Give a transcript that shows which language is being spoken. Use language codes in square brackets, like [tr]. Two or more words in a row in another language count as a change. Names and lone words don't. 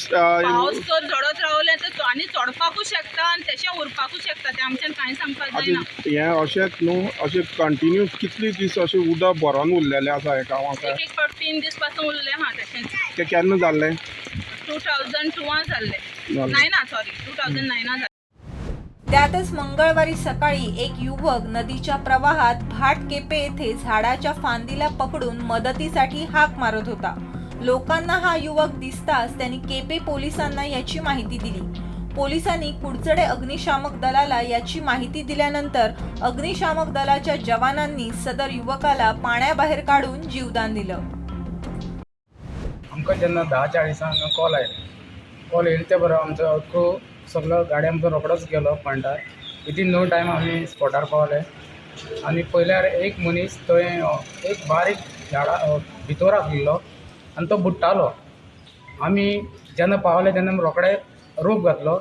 [kok] पावस जर झडत रावलें तर आनी चडपाकूच शकता आनी तशें उरपाकूच शकता, तें आमच्यान कांय सांगपाक जायना। हे अशेंच न्हू, अशें कंटिन्यूस कितले दीस अशें उदक भरोन उरलेलें आसा हे गांवांत? एक फावट 3 दीस पासून उरलें आहा तशेंच। तें केन्ना जाल्लें? 2002 जाल्लें, 2009 जाल्लें। [mr] त्यातच मंगळवारी सकाळी एक युवक नदीच्या प्रवाहात भाट केपे येथे झाडाच्या फांदीला पकडून मदतीसाठी हाक मारत होता। लोकांना हा युवक दिसताच त्यांनी केपे पोलिसांना याची माहिती दिली। पोलिसांनी कुडचडे अग्निशामक दलाला याची माहिती दिल्यानंतर अग्निशामक दलाच्या जवानांनी सदर युवकाला पाण्याबाहेर काढून जीवदान दिलं। [kok] आमकां जेन्ना 10:40 कॉल येयलो ते बरो आमचो सगळो गाडी आमचो रोकडोच गेलो पॉयंटार। [en] within no time [kok] आमी स्पॉटार पावले आनी पयल्यार एक मनीस थंय एक बारीक झाडा भितर आसलेलो आनी तो बुडटालो आमी जेन्ना पावले तेन्ना रोखडे रोप घातलो.